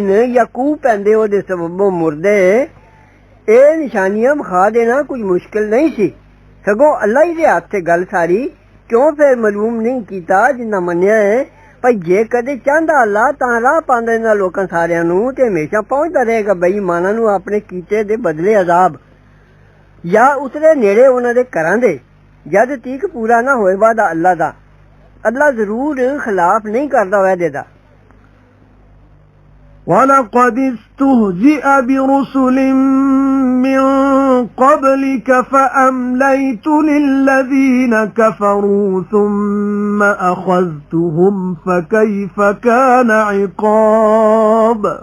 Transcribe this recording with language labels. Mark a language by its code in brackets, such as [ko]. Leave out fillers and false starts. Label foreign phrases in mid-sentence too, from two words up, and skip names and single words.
[pa] یا کوہ پیندے اودے سببوں مردے اے نشانیاں وکھا دینا کجھ مشکل نہیں سی سگوں اللہ ہی دے ہاتھ تے گل ساری کیوں فیر معلوم نہیں کیتا جنہاں منیا ہے بھائی جے کدے چاہندا اللہ تاں راہ پاندا انہاں لوکاں ساریاں نوں تے ہمیشہ پہنچدا رہےگا بے ایماناں نوں اپنے کیتے دے بدلے عذاب یا اترے نیڑے انہاں دے گھراں دے جد تک پورا نہ ہوئے وعدہ اللہ دا اللہ ضرور خلاف نہیں کردا وعدے دا [ar] وَلَقَدِ اسْتُهْزِئَ بِرُسُلٍ مِّن قَبْلِكَ فَأَمْلَيْتُ لِلَّذِينَ كَفَرُوا ثُمَّ أَخَذْتُهُمْ فَكَيْفَ كَانَ عِقَابِ